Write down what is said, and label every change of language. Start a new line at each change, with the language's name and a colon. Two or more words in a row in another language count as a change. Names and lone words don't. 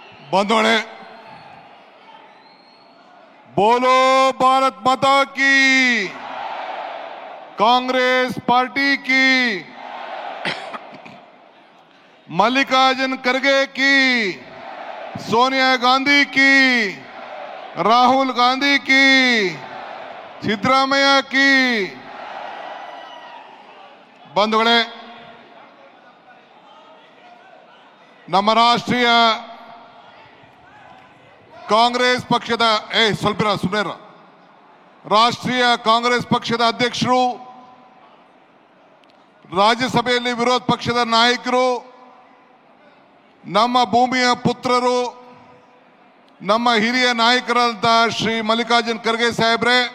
Hindi: बंधुगळे बोलो भारत माता की, कांग्रेस पार्टी की, मल्लिकार्जुन खड़गे की, सोनिया गांधी की, राहुल गांधी की, सिद्धरामಯ್ಯ की।
Kannada: बंधुगळे ನಮ್ಮ ರಾಷ್ಟ್ರೀಯ ಕಾಂಗ್ರೆಸ್ ಪಕ್ಷದ ರಾಷ್ಟ್ರೀಯ ಕಾಂಗ್ರೆಸ್ ಪಕ್ಷದ ಅಧ್ಯಕ್ಷರು, ರಾಜ್ಯಸಭೆಯಲ್ಲಿ ವಿರೋಧ ಪಕ್ಷದ ನಾಯಕರು, ನಮ್ಮ ಭೂಮಿಯ ಪುತ್ರರು, ನಮ್ಮ ಹಿರಿಯ ನಾಯಕರಾದ ಶ್ರೀ ಮಲ್ಲಿಕಾರ್ಜುನ್ ಖರ್ಗೆ ಸಾಹೇಬ್ರೆ,